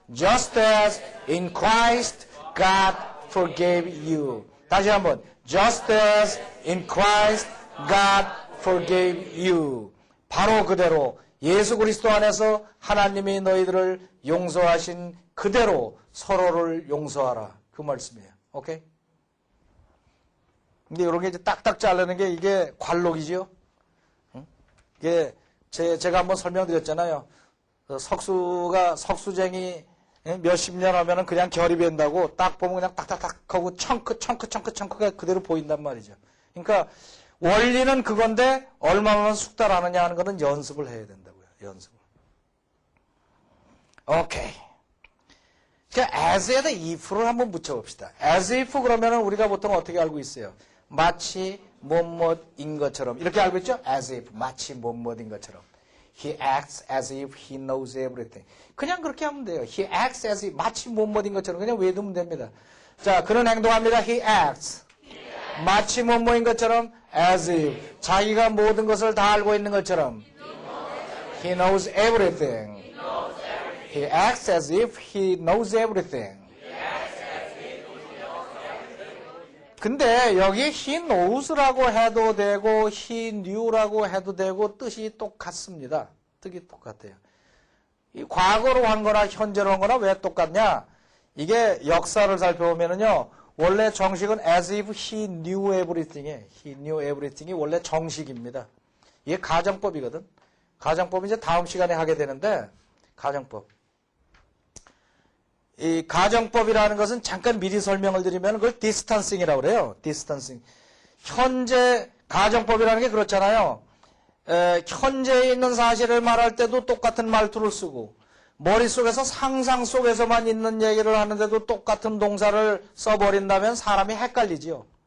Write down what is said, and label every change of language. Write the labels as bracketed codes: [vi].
[en] Just as in Christ God forgave you. [ko] 다시 한번. [en] Just as in Christ God forgave you. [ko] 바로 그대로 예수 그리스도 안에서 하나님이 너희들을 용서하신 그대로 서로를 용서하라. 그 말씀이에요. 오케이? 근데 이런 게 이제 딱딱 자르는 게 이게 관록이죠. 이게 제가 한번 설명드렸잖아요. 석수쟁이 몇십 년 하면은 그냥 결이 밴다고 딱 보면 그냥 딱딱딱 하고 청크가 그대로 보인단 말이죠. 그러니까 원리는 그건데 얼마나 숙달하느냐 하는 거는 연습을 해야 된다고요. 연습을. 오케이. 그러니까 as에다 if를 한번 붙여봅시다. as if 그러면은 우리가 보통 어떻게 알고 있어요? 마치 뭐뭐인 것처럼 이렇게 알고 있죠? as if 마치 뭐뭐인 것처럼. [en] He acts as if he knows everything. [ko] 그냥 그렇게 하면 돼요. [en] He acts as if [ko] 마치 뭐뭐인 것처럼 그냥 외우면 됩니다. 자, 그런 행동합니다. [en] He acts. [ko] 마치 뭐뭐인 것처럼 as if 자기가 모든 것을 다 알고 있는 것처럼 [en] He knows everything. He acts as if he knows everything. [ko] 근데 여기 he knows라고 해도 되고 he knew라고 해도 되고 뜻이 똑같습니다. 뜻이 똑같아요. 이 과거로 한 거나 현재로 한 거나 왜 똑같냐? 이게 역사를 살펴보면은요. 원래 정식은 [en] as if he knew everything [ko] 이에요. [en] he knew everything [ko] 이 원래 정식입니다. 이게 가정법이거든. 가정법 이제 다음 시간에 하게 되는데 가정법. 이 가정법이라는 것은 잠깐 미리 설명을 드리면 그걸 디스턴싱이라고 그래요. 디스턴싱. 현재 가정법이라는 게 그렇잖아요. 현재에 있는 사실을 말할 때도 똑같은 말투를 쓰고 머릿속에서 상상 속에서만 있는 얘기를 하는데도 똑같은 동사를 써버린다면 사람이 헷갈리지요.